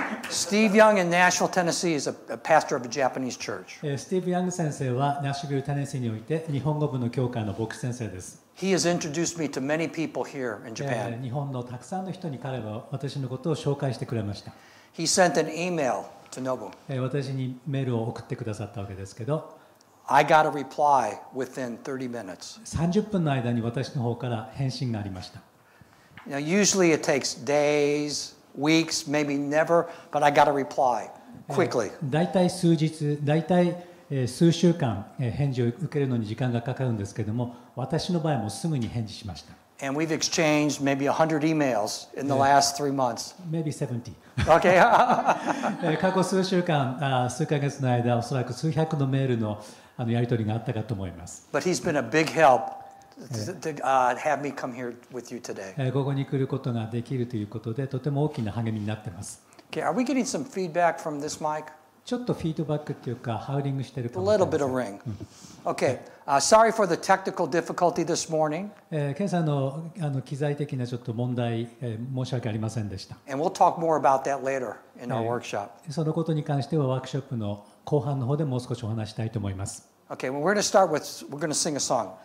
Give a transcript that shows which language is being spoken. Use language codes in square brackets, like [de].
[en] Steve Young in Nashville, Tennessee is a pastor of a Japanese church. [ja] スティーブ・ヤング先生はナッシュビル・テネシーにおいて日本語部の教会の牧師先生です。 [en] He has introduced me to many people here in Japan. [ja] 日本のたくさんの人に彼は私のことを紹介してくれました。 [en] He sent an email to Nobu. [ja] 私にメールを送ってくださったわけですけど、 [en] I got a reply within 30 minutes. [ja] 30分の間に私の方から返信がありました。 [en] You know, usually it takes days, weeks, maybe never, but I got a reply quickly. [ja] だいたい数日、だいたい数週間返事を受けるのに時間がかかるんですけれども、私の場合もすぐに返事しました。 [en] And we've exchanged maybe 100 emails in the last 3 months. Maybe 70. Okay. [ja] 過去数週間、数ヶ月の間、おそらく数百のメールのやり取りがあったかと思います。 [en] But he's been a big help to have me come here with you today. [ja] ここに来ることができるということで、とても大きな励みになっています。 [en] Okay, are we getting some feedback from this mic? [ja] ちょっとフィードバックっていうか、ハウリングしてるかもし [en] A [ja] れま [en] little [ja] せん。 [en] bit of ring. Okay. Sorry for the technical difficulty this morning. [ja] 今朝の機材的なちょっと問題、申し訳ありませんでした。 [en] And we'll talk more about that later in our workshop. [ja] そのことに関してはワークショップの後半の方でもう少しお話したいと思います。 [en] Okay, well, we're going to start with, we're going to sing a song,